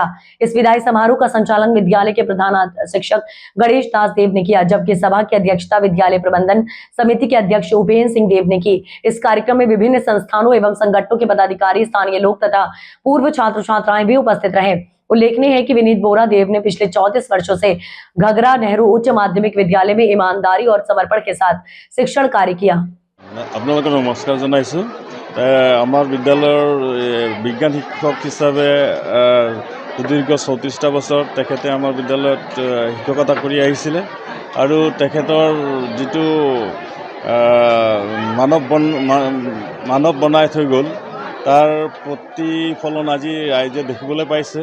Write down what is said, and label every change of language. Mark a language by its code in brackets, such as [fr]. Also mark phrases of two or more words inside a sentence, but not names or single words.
[hi] इस विदाई समारोह का संचालन विद्यालय के प्रधान शिक्षक गणेश दास देव ने किया, जबकि सभा की अध्यक्षता विद्यालय प्रबंधन समिति के अध्यक्ष उपेन्द्र सिंह देव ने की। इस कार्यक्रम में विभिन्न संस्थानों एवं संगठनों के पदाधिकारी, स्थानीय लोग तथा पूर्व छात्र छात्राएं भी उपस्थित रहे। उल्लेखनीय है कि विनीत बोरादेव ने पिछले 34 वर्षों से घगरा नेहरू उच्च माध्यमिक विद्यालय में ईमानदारी और समर्पण के साथ शिक्षण कार्य किया। [as] আপোনালোকক নমস্কাৰ জনাইছো। আমাৰ বিদ্যালয়ৰ বিজ্ঞান শিক্ষক হিচাপে সুদীৰ্ঘ 34টা বছৰ তেখেতে আমাৰ বিদ্যালয়ত শিক্ষকতা কৰি আহিছিলে আৰু তেখেতৰ যিটো মানৱ বনাই থৈ গ'ল তাৰ প্ৰতিফলন আজি ৰাইজে দেখিবলৈ পাইছে।